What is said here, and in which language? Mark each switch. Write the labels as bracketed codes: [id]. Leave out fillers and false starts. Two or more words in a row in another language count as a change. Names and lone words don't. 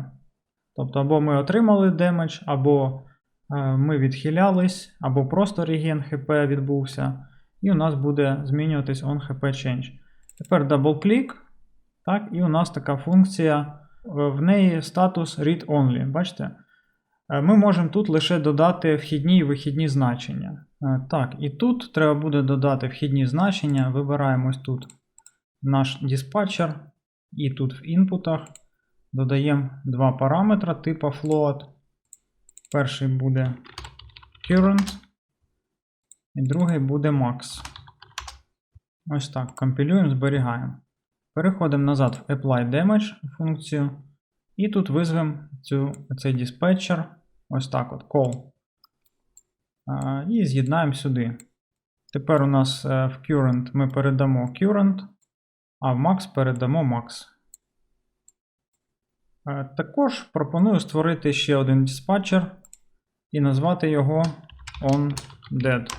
[uk] Тобто, або ми отримали демедж, або ми відхилялись, або просто реген HP відбувся, і у нас буде змінюватись onHP_change. Тепер дабл-клік, так, і у нас така функція, в неї статус [en] read-only. [uk] Бачите? Ми можемо тут лише додати вхідні і вихідні значення. Так, і тут треба буде додати вхідні значення. Вибираємо ось тут наш диспатчер, і тут в інпутах додаємо два параметри типу float. Перший буде current, і другий буде max. Ось так, компілюємо, зберігаємо. Переходимо назад в [en] apply damage [uk] функцію, і тут визвемо цей диспетчер, ось так от, call. І з'єднаємо сюди. Тепер у нас в current ми передамо current, а в max передамо max. Також пропоную створити ще один диспатчер і назвати його onDead.